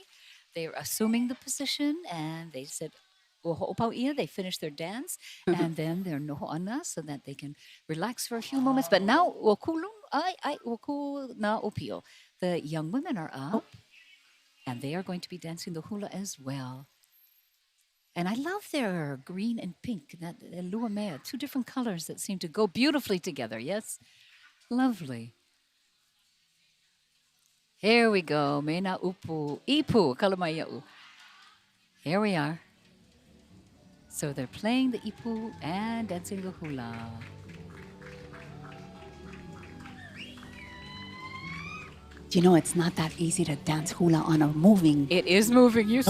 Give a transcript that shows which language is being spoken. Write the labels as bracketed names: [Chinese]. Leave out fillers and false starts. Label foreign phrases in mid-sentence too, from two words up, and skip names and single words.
[English] They're assuming the position, and they said, "Ho'opau'ia," they finished their dance, and then they're noho'ana so that they can relax for a few moments. [Hawaiian] But now, woku na opio. [English] The young women are up, and they are going to be dancing the hula as well. And I love their green and pink, that [Hawaiian] lua mea, [English] two different colors that seem to go beautifully together, yes? Lovely. Here we go. [Hawaiian] Mena upu. Ipu. Kalamaya'u. [English] Here we are. So they're playing the ipu and dancing the hula. Do you know it's not that easy to dance hula on a moving? It is moving. You're so